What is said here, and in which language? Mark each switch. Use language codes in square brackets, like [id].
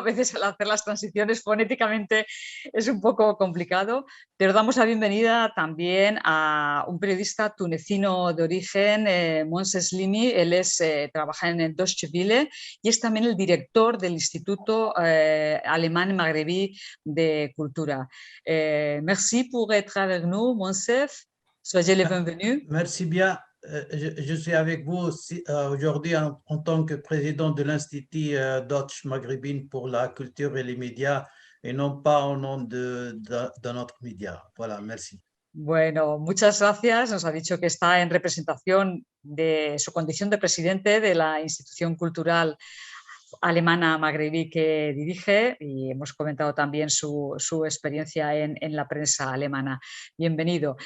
[es] A veces al hacer las transiciones fonéticamente es un poco complicado, pero damos la bienvenida también a un periodista tunecino de origen, Mons Slimi. Él trabaja en el Deutsche Welle y es también el director del Instituto Alemán Magrebí de Cultura. [fr] Merci pour être avec nous, Monsef. Soyez les bienvenus. Merci bien. Je suis avec vous aujourd'hui en tant que président de l'Institut Deutsch Maghrébin pour la culture et les médias et non pas au nom de notre média. Voilà, merci. [es] Bueno, muchas gracias. Nos ha dicho que está en representación de su condición de presidente de la institución cultural alemana magrebí que dirige y hemos comentado también su experiencia en la prensa alemana. Bienvenido.